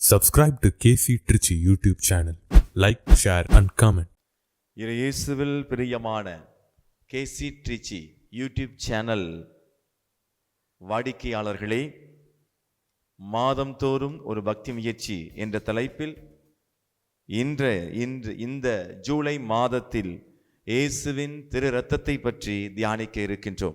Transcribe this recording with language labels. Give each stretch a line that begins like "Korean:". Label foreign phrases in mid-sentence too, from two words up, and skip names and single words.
English: Subscribe to KC Trichy YouTube channel. Like, share and comment.
Tamil: இயேசுவில் பிரியமான KC Trichy
English: YouTube channel
Tamil: வாடிக்கையாளர்களே, மாதந்தோறும் ஒரு பக்தி முயற்சி என்ற தலைப்பில் இன்று இந்த ஜூலை மாதத்தில் இயேசுவின் திரு இரத்தத்தை பற்றி தியானிக்க இருக்கின்றோம்.